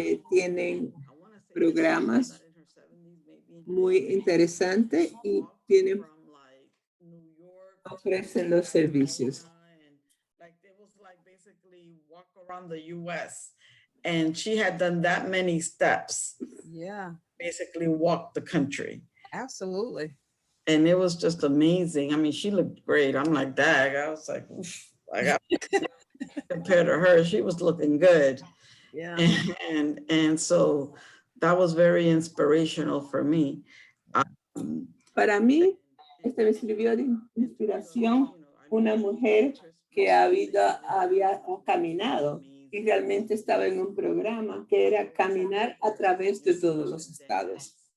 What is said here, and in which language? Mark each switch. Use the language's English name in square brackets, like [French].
[Spanish] Tienen programas muy interesantes y tienen, [English] from like New York to [Spanish] ofrecen los servicios. [English] and like it was like basically walk around the US. And she had done that many steps, Yeah, basically walked the country. absolutely. And it was just amazing. I mean, she looked great. I'm like, dag, I was like, oof, I got compared to her, she was looking good. Yeah. And so that was very inspirational for me. [Spanish] Para mí, me sirvió de inspiración una mujer que había caminado y realmente estaba en un programa que era caminar a través de todos los estados.